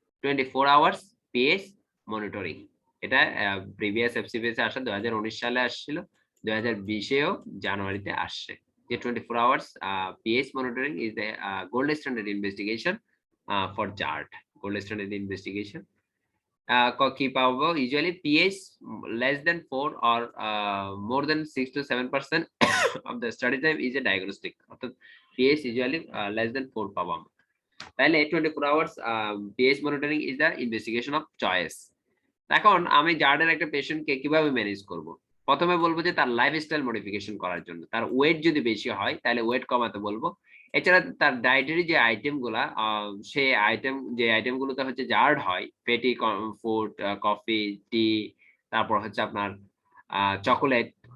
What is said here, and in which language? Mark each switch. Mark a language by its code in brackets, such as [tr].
[bn] 24 hours pH monitoring. এটা previous FCPS এ আসা 2019 সালে আসছিল, 2020 এও জানুয়ারিতে আসছে। [en] যে 24 hours pH monitoring is the gold standard investigation for GERD. [bn] Gold standard investigation কি পাবো? [en] usually pH less than 4 or more than 6 to 7% of the study time is a diagnostic, [bn] অর্থাৎ পিএইচ ইউজুয়ালি [en] less than 4 [bn] পাবো আমরা। [en] তাহলে 24 hours pH monitoring is the investigation of choice. [bn] এখন আমি জার্ডের একটা পেশেন্টকে কিভাবে ম্যানেজ করব? প্রথমে বলবো যে তার লাইফস্টাইল মডিফিকেশন করার জন্য। তার ওয়েট যদি বেশি হয় তাহলে ওয়েট কমাতে বলবো। এছাড়া তার ডায়েটারি যে আইটেম গুলা, সেই আইটেম গুলোতে হচ্ছে জার্ড হয়, ফ্যাটি ফুড, কফি, টি, তারপর হচ্ছে আপনার চকোলেট,